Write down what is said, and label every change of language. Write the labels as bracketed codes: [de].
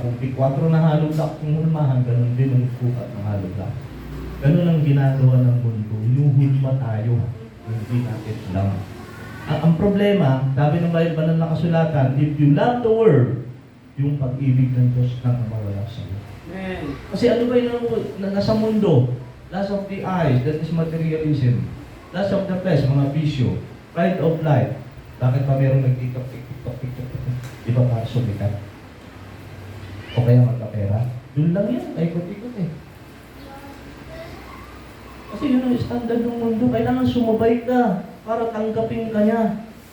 [tl] Kung P4 na hollow block yung hulmahan, ganun din yung sukat ng hollow block. Ganun ang ginagawa ng mundo. Yung hulma tayo, hindi natin alam. Ang problema, sabi ng Bible banal na kasulatan, [en] if you love the world, [tl] yung pag-ibig ng Diyos nang mawala sa iyo. Amen. Kasi ano ba yung nasa mundo? [en] Lust of the eyes, that is materialism. Lust of the flesh, [tl] mga bisyo. [en] Pride of life. [tl] Bakit pa mayroong nag-tiktok? Di ba para sumikat? O kaya magkapera? Doon lang yan, ikot-ikot eh. Kasi yun ang standard ng mundo. Kailangan sumabay ka para tanggapin ka niya.